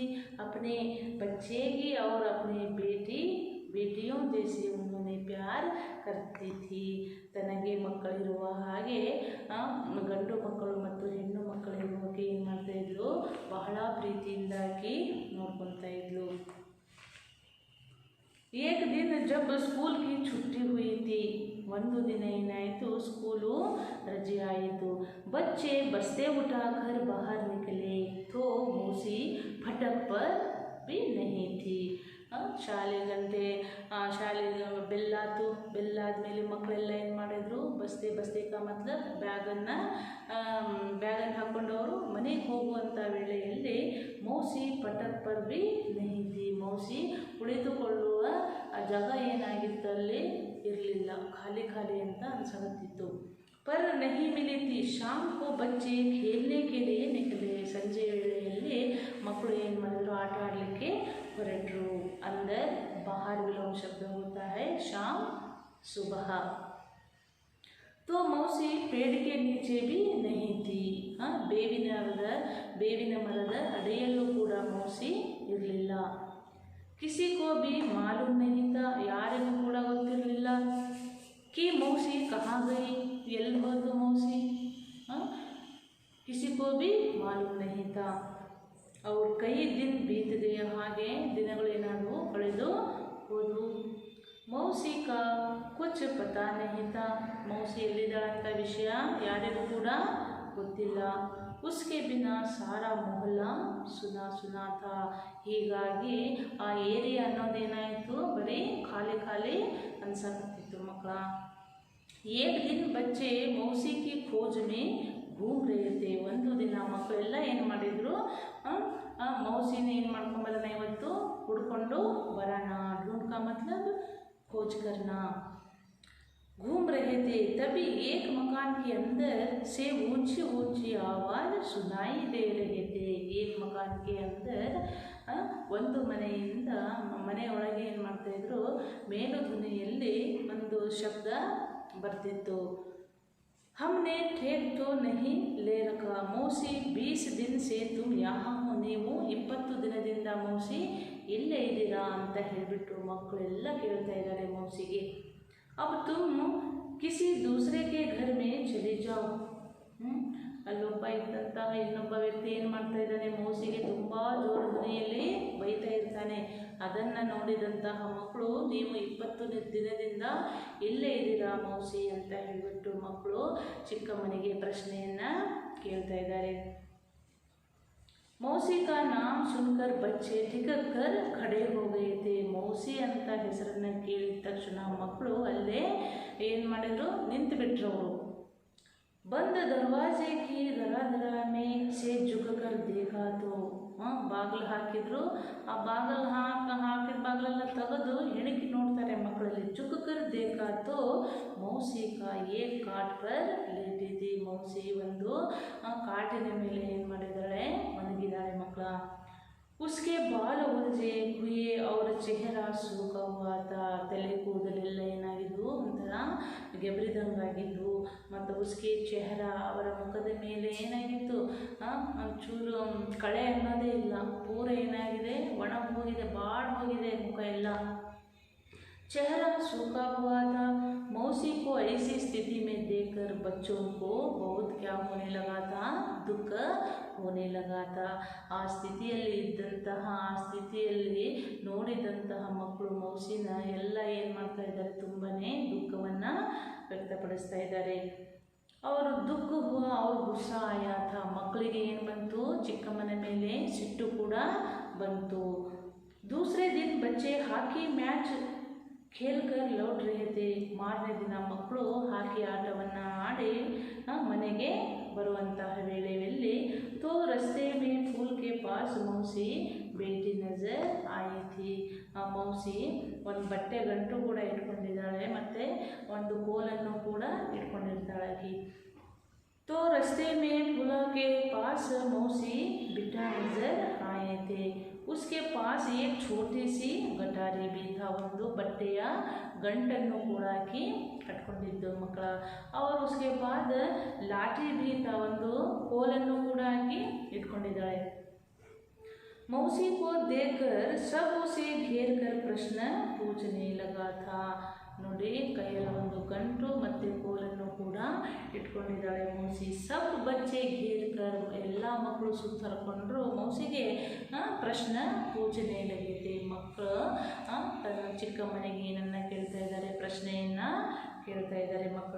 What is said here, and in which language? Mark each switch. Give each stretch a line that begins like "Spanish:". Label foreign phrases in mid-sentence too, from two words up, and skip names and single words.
Hindi: अपने बच्चे की और अपने बेटियों जैसे उन्होंने प्यार करती थी.
Kannada: ತನಗೆ ಮಕ್ಕಳಿರುವ ಹಾಗೆ ಗಂಡು ಮಕ್ಕಳು ಮತ್ತು ಹೆಣ್ಣು ಮಕ್ಕಳಿರುವಕ್ಕೆ ಏನು ಮಾಡ್ತಾ ಇದ್ಲು, ಬಹಳ ಪ್ರೀತಿಯಿಂದಾಗಿ ನೋಡ್ಕೊತಾ ಇದ್ಲು.
Hindi: एक दिन जब स्कूल की छुट्टी हुई थी,
Kannada: ಒಂದು ದಿನ ಏನಾಯಿತು, ಸ್ಕೂಲು ರಜೆ ಆಯಿತು.
Hindi: बच्चे बस्ते उठाकर बाहर निकले तो मौसी फटक पर भी नहीं थी.
Kannada: ಶಾಲೆಗಂತೆ ಶಾಲೆಗೆ ಬೆಲ್ಲಾತು, ಬೆಲ್ಲಾದ್ಮೇಲೆ ಮಕ್ಕಳೆಲ್ಲ ಏನು ಮಾಡಿದ್ರು,
Hindi: बस्ते का मतलब
Kannada: ಬ್ಯಾಗನ್ನು ಹಾಕ್ಕೊಂಡವರು ಮನೆಗೆ ಹೋಗುವಂಥ ವೇಳೆಯಲ್ಲಿ
Hindi: मौसी फाटक पर भी नहीं थी,
Kannada: ಮೌಸಿ ಕುಳಿತುಕೊಳ್ಳುವ ಜಾಗ ಏನಾಗಿತ್ತು ಅಲ್ಲಿ ಇರಲಿಲ್ಲ, ಖಾಲಿ ಅಂತ ಅನ್ಸಕತ್ತಿತ್ತು.
Hindi: पर नहीं मिली थी. शाम को बच्चे खेलने के लिए निकले.
Kannada: ಸಂಜೆ ವೇಳೆಯಲ್ಲಿ ಮಕ್ಕಳು ಏನು ಮಾಡಿದ್ರು, ಆಟ ಆಡಲಿಕ್ಕೆ ಹೊರಟರು.
Hindi: अंदर बाहर विलोम शब्द होता है शाम सुबह. तो मौसी पेड़ के नीचे भी नहीं थी.
Kannada: ಬೇವಿನ ಮರದ ಅಡಿಯಲ್ಲೂ ಕೂಡ ಮೌಸಿ ಇರಲಿಲ್ಲ.
Hindi: किसी को भी मालूम नहीं था,
Kannada: ಯಾರಿಗೂ ಕೂಡ ಗೊತ್ತಿರಲಿಲ್ಲ
Hindi: कि मौसी कहाँ गई,
Kannada: ಎಲ್ಲಿ ಹೋದ್ರು
Hindi: मौसी, किसी को भी मालूम नहीं था. और कई दिन बीत गए,
Kannada: ಹಾಗೆ ದಿನಗಳೇನಾದವು ಕಳೆದು ಹೋದವು.
Hindi: मौसी का कुछ पता नहीं था, मौसी
Kannada: ಎಲ್ಲಿದ್ದಾಳಂತ ವಿಷಯ ಯಾರಿಗೂ ಕೂಡ ಗೊತ್ತಿಲ್ಲ.
Hindi: उसके बिना सारा मोहल्ला सुना था.
Kannada: ಹೀಗಾಗಿ ಆ ಏರಿಯಾ ಅನ್ನೋದೇನಾಯಿತು, ಬರೀ ಖಾಲಿ ಅನ್ಸಕತ್ತಿತ್ತು ಮಕ್ಕಳ.
Hindi: एक दिन बच्चे मौसी की खोज में घूम रहे थे.
Kannada: ಒಂದು ದಿನ ಮಕ್ಕಳೆಲ್ಲ ಏನು ಮಾಡಿದರು, ಮೌಸಿನ ಏನು ಮಾಡ್ಕೊಂಬರೋಣ ಇವತ್ತು, ಹುಡ್ಕೊಂಡು ಬರೋಣ,
Hindi: ढूंढ का मतलब खोज करना. घूम रहे थे तभी एक मकान के अंदर से ऊंची आवाज़ सुनाई दे रहे थे. एक मकान के अंदर
Kannada: ಒಂದು ಮನೆಯಿಂದ ಮನೆಯೊಳಗೆ ಏನು ಮಾಡ್ತಾಯಿದ್ರು, ಮೇಲು ಧ್ವನಿಯಲ್ಲಿ ಒಂದು ಶಬ್ದ ಬರ್ತಿತ್ತು.
Hindi: हमने ठेक तो नहीं ले रखा, मौसी 20 दिन से तुम यहाँ हो,
Kannada: ನೀವು 20 ದಿನದಿಂದ ಮೌಸಿ ಇಲ್ಲೇ ಇದ್ದೀರಾ ಅಂತ ಹೇಳಿಬಿಟ್ಟು ಮಕ್ಕಳೆಲ್ಲ ಕೇಳ್ತಾ ಇದ್ದಾರೆ ಮೌಸಿಗೆ.
Hindi: अब तुम किसी दूसरे के घर में चले जाओ.
Kannada: ಅಲ್ಲೊಬ್ಬ ಇದ್ದಂತಹ ಇನ್ನೊಬ್ಬ ವ್ಯಕ್ತಿ ಏನು ಮಾಡ್ತಾ ಇದ್ದಾನೆ, ಮೌಸಿಗೆ ತುಂಬ ಜೋರು ಧ್ವನಿಯಲ್ಲಿ ಬೈತಾ ಇರ್ತಾನೆ. ಅದನ್ನು ನೋಡಿದಂತಹ ಮಕ್ಕಳು, ನೀವು 20 ದಿನದಿಂದ ಇಲ್ಲೇ ಇದ್ದೀರಾ ಮೌಸಿ ಅಂತ ಹೇಳಿಬಿಟ್ಟು ಮಕ್ಕಳು ಚಿಕ್ಕಮ್ಮನಿಗೆ ಪ್ರಶ್ನೆಯನ್ನು ಕೇಳ್ತಾ ಇದ್ದಾರೆ.
Hindi: मौसी का नाम सुनकर बच्चे टिकक कर खड़े हो गए थे.
Kannada: मौसी ಅಂತ ಹೆಸರನ್ನು ಕೇಳಿದ ತಕ್ಷಣ ಮಕ್ಕಳು ಅಲ್ಲೇ ಏನು ಮಾಡಿದ್ರು, ನಿಂತು ಬಿಟ್ರು ಅವರು.
Hindi: बंद दरवाजे की दरा में से झुककर देखा तो,
Kannada: ಬಾಗಿಲು ಹಾಕಿದ್ರು, ಆ ಬಾಗಿಲು ಹಾಕಿದ ಬಾಗಿಲೆಲ್ಲ ತೆಗೆದು ಹೆಣಕಿ ನೋಡ್ತಾರೆ ಮಕ್ಕಳಲ್ಲಿ.
Hindi: झुककर देखा तो मौसी का एक काट पर लेटी थी.
Kannada: मौसी ಒಂದು ಕಾಟಿನ ಮೇಲೆ ಏನು ಮಾಡಿದ್ದಾಳೆ, ಮಲಗಿದ್ದಾಳೆ.
Hindi: उसके बाल उलझे हुए और चेहरा सूखा हुआ था.
Kannada: ತಲೆ ಕೂದಲೆಲ್ಲ ಏನಾಗಿದ್ವು, ಒಂಥರ ಗೆಬರಿದಂಗಾಗಿದ್ವು. ಮತ್ತು
Hindi: उसके चेहरा,
Kannada: ಅವರ ಮುಖದ ಮೇಲೆ ಏನಾಗಿತ್ತು, ಒಂಚೂರು ಕಳೆ ಅನ್ನೋದೇ ಇಲ್ಲ, ಪೂರ ಏನಾಗಿದೆ, ಒಣಗಿ ಹೋಗಿದೆ, ಬಾಡ್ ಹೋಗಿದೆ ಮುಖ ಎಲ್ಲ.
Hindi: चेहरा सूखा हुआ था. मौसी को ऐसी स्थिति में देखकर बच्चों को बहुत क्या होने लगा था, दुख होने लगा था.
Kannada: ಆ ಸ್ಥಿತಿಯಲ್ಲಿ ಇದ್ದಂತಹ, ಆ ಸ್ಥಿತಿಯಲ್ಲಿ ನೋಡಿದಂತಹ ಮಕ್ಕಳು ಮೌಸಿನ ಎಲ್ಲ ಏನು ಮಾಡ್ತಾ ಇದ್ದಾರೆ, ತುಂಬಾ ದುಃಖವನ್ನು ವ್ಯಕ್ತಪಡಿಸ್ತಾ ಇದ್ದಾರೆ. ಅವರು ದುಃಖ
Hindi: ಹುआ और गुस्सा आया था.
Kannada: ಮಕ್ಕಳಿಗೆ ಏನು ಬಂತು, ಚಿಕ್ಕಮ್ಮನ ಮೇಲೆ ಸಿಟ್ಟು ಕೂಡ ಬಂತು.
Hindi: दूसरे दिन बच्चे हाकी मैच खेल कर लौट रहे थे.
Kannada: ಮಾರನೇ ದಿನ ಮಕ್ಕಳು ಹಾಕಿ ಆಟವನ್ನು ಆಡಿ ಮನೆಗೆ ಬರುವಂತಹ ವೇಳೆಯಲ್ಲಿ
Hindi: तो रस्ते में फूल के पास मौसी बेटी नजर आई थी.
Kannada: ಆ ಮೌಸಿ ಒಂದು ಬಟ್ಟೆ ಗಂಟು ಕೂಡ ಇಟ್ಕೊಂಡಿದ್ದಾಳೆ, ಮತ್ತು ಒಂದು ಕೋಲನ್ನು ಕೂಡ ಇಟ್ಕೊಂಡಿರ್ತಾಳೆ.
Hindi: तो रस्ते में फूल के पास मौसी बेटा नजर आए थे. उसके पास एक छोटी सी गटारी भी था.
Kannada: ಒಂದು ಬಟ್ಟೆಯ ಗಂಟನ್ನು ಕೂಡ ಹಾಕಿ ಕಟ್ಕೊಂಡಿದ್ದು ಮಕ್ಕಳ.
Hindi: और उसके बाद लाठी भी था.
Kannada: ಒಂದು ಕೋಲನ್ನು ಕೂಡ ಹಾಕಿ ಇಟ್ಕೊಂಡಿದ್ದಾಳೆ.
Hindi: मौसी को देखकर सब उसे घेर कर प्रश्न पूछने लगा था.
Kannada: ನೋಡಿ, ಕೈಯಲ್ಲಿ ಒಂದು ಗಂಟು ಮತ್ತು ಕೋಲನ್ನು ಕೂಡ ಇಟ್ಕೊಂಡಿದ್ದಾಳೆ ಮೌಸಿ.
Hindi: सब बच्चे घेरकर,
Kannada: ಎಲ್ಲ ಮಕ್ಕಳು ಸುತ್ತರ್ಕೊಂಡ್ರು ಮೌಸಿಗೆ ಪ್ರಶ್ನೆ
Hindi: पूछने लगे थे.
Kannada: ಮಕ್ಕಳು ತನ್ನ ಚಿಕ್ಕಮ್ಮನಿಗೆ ಏನನ್ನ ಕೇಳ್ತಾ ಇದ್ದಾರೆ, ಪ್ರಶ್ನೆಯನ್ನು ಕೇಳ್ತಾ ಇದ್ದಾರೆ ಮಕ್ಕಳ.